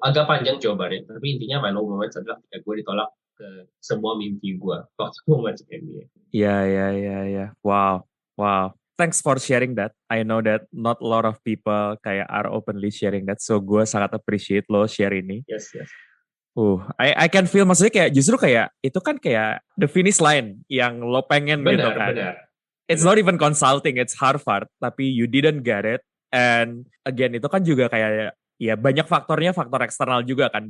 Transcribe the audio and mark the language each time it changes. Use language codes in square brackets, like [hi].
[id] Agak panjang jawabannya, tapi intinya [en] my low moments [id] adalah ketika gue ditolak ke semua mimpi gue waktu gue masuk MBA. [en] Yeah. Wow. Thanks for sharing that. I know that not a lot of people kayak are openly sharing that, so [id] gue sangat appreciate lo share ini. [en] Yes. I can feel, [id] maksudnya kayak justru kayak itu kan kayak [en] the finish line [id] yang lo pengen gitu kan. Benar. [en] It's not even consulting, it's Harvard, tapi you didn't get it. [id] And again, itu kan juga kayak ya banyak faktornya, faktor eksternal juga kan.